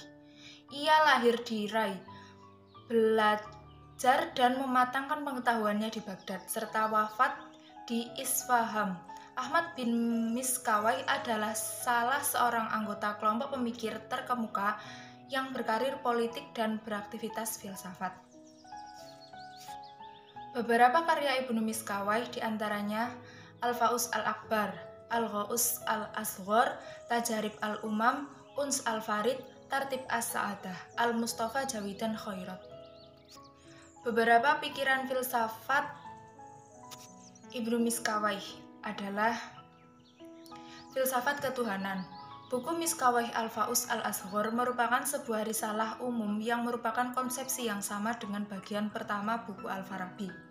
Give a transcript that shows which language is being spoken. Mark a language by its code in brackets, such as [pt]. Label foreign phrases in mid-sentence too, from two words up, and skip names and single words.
[id] Ia lahir di Rai, belajar dan mematangkan pengetahuannya di Baghdad, serta wafat di Isfahan. Ahmad bin Miskawayh adalah salah seorang anggota kelompok pemikir terkemuka yang berkarir politik dan beraktivitas filsafat. Beberapa karya Ibnu Miskawayh diantaranya Al-Faus Al-Akbar, Al-Ghaus Al-Asghar, Tajarib Al-Umam, Uns Al-Farid, Tartib As-Sa'adah, Al-Mustafa Jawidan Khairat. Beberapa pikiran filsafat Ibnu Miskawayh adalah filsafat ketuhanan. Buku Miskawayh Al-Faus Al-Asghar merupakan sebuah risalah umum yang merupakan konsepsi yang sama dengan bagian pertama buku Al-Farabi.